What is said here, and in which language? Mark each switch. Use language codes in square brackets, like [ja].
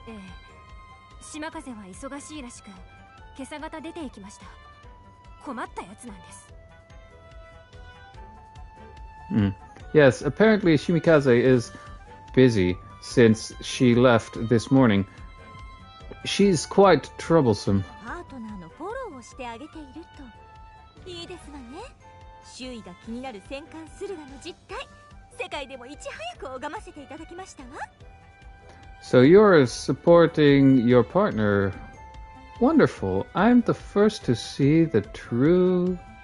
[ja] ええ、島風は忙しいらしく、今朝方出て行きました。困ったやつなんです。 [en] Yes, apparently Shimikaze is busy since she left this morning. She's quite troublesome. [ja] パートナーのフォローをしてあげているといいですわね。周囲が気になる戦艦駿河の実態、世界でもいち早く拝ませていただきましたわ。 [en] So you're supporting your partner. Wonderful. I'm the first to see the truth.